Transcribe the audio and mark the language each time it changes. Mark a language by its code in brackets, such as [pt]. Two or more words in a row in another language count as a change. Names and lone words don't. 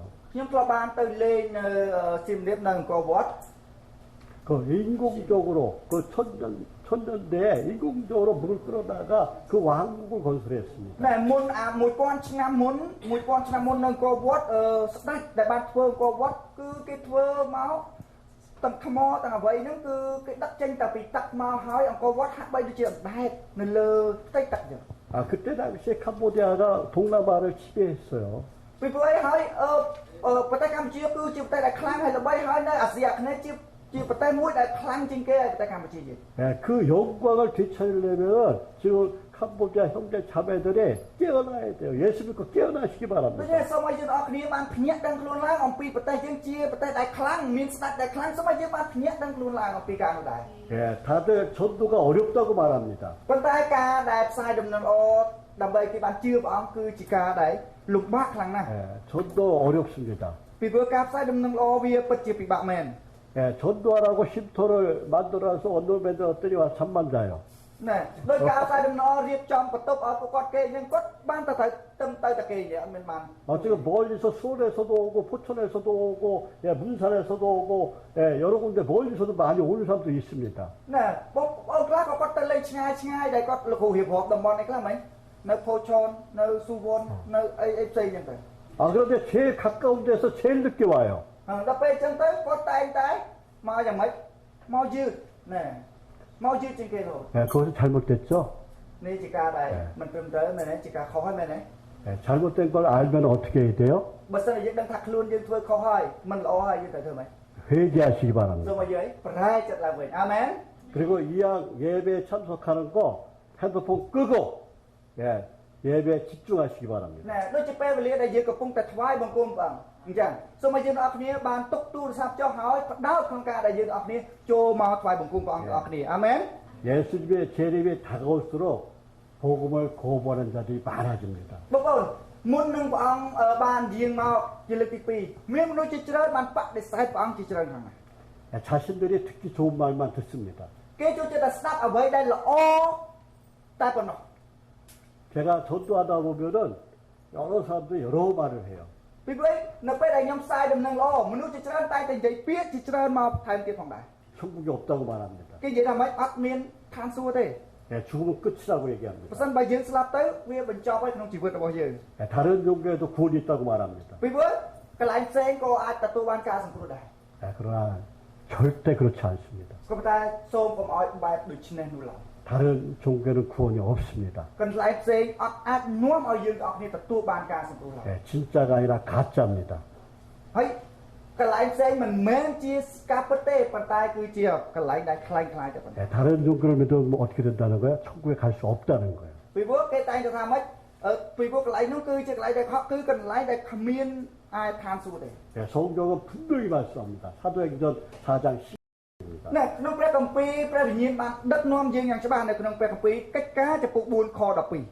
[km] ខ្ញុំធ្លាប់បានទៅលេងនៅសៀមរាបនៅអង្គរវត្ត [ko] 그 인공적으로 그 천년대에 인공적으로 물을 끌어다가 그 왕국을 건설했습니다. [km] ណែមុន1000ឆ្នាំមុននៅអង្គរវត្តស្ដេចដែលបានធ្វើអង្គរវត្តគឺគេធ្វើមកទាំងថ្មទាំងអ្វីហ្នឹងគឺគេដឹកចេញតែពីទឹកមកហើយអង្គរវត្តហាក់បីដូចជាអណ្ដែតនៅលើផ្ទៃទឹកចឹង [ko] 그때 당시에 캄보디아가 동남아를 지배했어요. [km] ពីព្រោះអីហើយប្រទេសកម្ពុជាគឺជាប្រទេសដែលខ្លាំងហើយល្បីហើយនៅអាស៊ីអាគ្នេយ៍ជាប្រទេសមួយដែលខ្លាំងជាងគេហើយប្រទេសកម្ពុជាយើង [ko] 그 영광을 되찾으려면 지금 캄보디아 형제 자매들이 깨어나야 돼요. 예수 믿고 깨어나시기 [km] ដូច [ko] 바랍니다. [km] នេះសូមឲ្យយើងអរគ្នាបានភ្ញាក់ដឹងខ្លួនឡើងអំពីប្រទេសយើងជាប្រទេសដែលខ្លាំងមានស្ដេចដែលខ្លាំងសូមឲ្យយើងបានភ្ញាក់ដឹងខ្លួនឡើងអំពីការនោះដែរ [ko] 예, 다들 전도가 어렵다고 말합니다. [km] ប៉ុន្តែការដែលផ្សាយដំណឹងល្អដើម្បីគេបានជឿព្រះអង្គគឺជាការដែលលំបាកខ្លាំងណាស់ [ko] 예, 전도 어렵습니다. [km] ពីព្រោះការផ្សាយដំណឹងល្អវាពិតជាពិបាកមែន [ko] 예, 전도하라고 쉼터를 만들어서 언론밴드 어들이 와 잠만 자요. [km] ណែដោយការផ្សាយដំណឹងរៀបចំបន្ទប់ឲ្យពួកគាត់គេអញ្ចឹងគាត់បានទៅតែគេអត់មានបាន [ko] 지금 멀리서 수원에서도 오고 포천에서도 오고 예, 문산에서도 오고 예, 여러 군데 멀리서도 많이 오는 사람도 있습니다. [km] ណែបងខ្លះក៏គាត់ទៅលេងឆ្ងាយដែលគាត់លោកគ្រូរៀបរាប់តំបន់នេះខ្លះហ្មងនៅផូឆននៅស៊ូវននៅអីផ្សេងអញ្ចឹងទៅ [ko] 아 그런데 제일 가까운 데서 제일 늦게 와요. [km] ដល់ពេលអញ្ចឹងទៅគាត់តែងតែមកយ៉ាងម៉េចមកយឺតណែមកយឺតជាងគេនោះ [ko] 예, 그것은 잘못됐죠. [km] នេះជាការដែលមិនត្រឹមត្រូវមែនទេជាការខុសហើយមែនទេ [ko] 예, 잘못된 걸 알면 어떻게 해야 돼요? [km] បើសិនជាយើងដឹងថាខ្លួនយើងធ្វើខុសហើយមិនល្អហើយយើងត្រូវធ្វើម៉េច [ko] 회개하시기 [km] សូម [ko] 바랍니다. [km] ឲ្យយើងប្រែចិត្តឡើងវិញអាមែន [ko] 그리고 이왕 예배에 참석하는 거 핸드폰 끄고 예, 예배에 집중하시기 바랍니다. [km] ណែដូចជាពេលវេលាដែលយើងកំពុងតែថ្វាយបង្គំព្រះអង្គអញ្ចឹងសូមឲ្យយើងទាំងអស់គ្នាបានទុកទូរស័ព្ទចុះហើយផ្ដោតក្នុងការដែលយើងទាំងអស់គ្នាចូលមកថ្វាយបង្គំព្រះអង្គទាំងអស់គ្នាអាមែន [ko] 예수님의 재림이 다가올수록 복음을 거부하는 자들이 많아집니다. [km] បងប្អូនមុននឹងព្រះអង្គបានយាងមកជាលើកទី2មានមនុស្សជាច្រើនបានបដិសេធព្រះអង្គជាច្រើនខាងណា [ko] 예, 자신들이 듣기 좋은 말만 듣습니다. [km] គេចូលចិត្តតែស្ដាប់អ្វីដែលល្អតែប៉ុណ្ណោះ [ko] 제가 전도하다 보면은 여러 사람들이 여러 말을 해요. [km] ពីព្រោះនៅពេលដែលខ្ញុំផ្សាយដំណឹងល្អមនុស្សជាច្រើនតែតែនិយាយពាក្យជាច្រើនមកថែមទៀតផងដែរ [ko] 천국이 없다고 말합니다. [km] គេនិយាយថាម៉េចអត់មានឋានសួគ៌ទេ [ko] 예, 죽으면 끝이라고 [km] បើ [ko] 얘기합니다. [km] សិនបើយើងស្លាប់ទៅវាបញ្ចប់ហើយក្នុងជីវិតរបស់យើង [ko] 예, 다른 종교에도 구원이 있다고 말합니다. [km] ពីព្រោះកន្លែងផ្សេងក៏អាចទទួលបានការសង្គ្រោះដែរ [ko] 예, 그러나 절대 그렇지 않습니다. [km] ក៏ប៉ុន្តែសូមកុំឲ្យបែបដូចនេះនោះឡើយ [ko] 다른 종교는 구원이 없습니다. [km] កន្លែងផ្សេងអត់អាចនាំឲ្យយើងទាំងអស់គ្នាទទួលបានការសង្គ្រោះឡើយ [ko] 예, 진짜가 아니라 가짜입니다. [km] ហើយកន្លែងផ្សេងមិនមែនជាការពិតទេប៉ុន្តែគឺជាកន្លែងដែលคล้ายៗតែប៉ុណ្ណឹង [ko] 예, 다른 종교를 믿으면 뭐 어떻게 된다는 거야? 천국에 갈 수 없다는 거예요. [km] ពីព្រោះគេតែងតែថាម៉េចពីព្រោះកន្លែងនោះគឺជាកន្លែងដែលខកគឺកន្លែងដែលគ្មានអាចឋានសួគ៌ទេ [ko] 예, 성경은 분명히 말씀합니다. 사도행전 4장 10절입니다. [km] នៅក្នុងព្រះគម្ពីរព្រះវិញ្ញាណបានដឹកនាំយើងយ៉ាងច្បាស់នៅក្នុងព្រះគម្ពីរកិច្ចការចំពុក4ខ12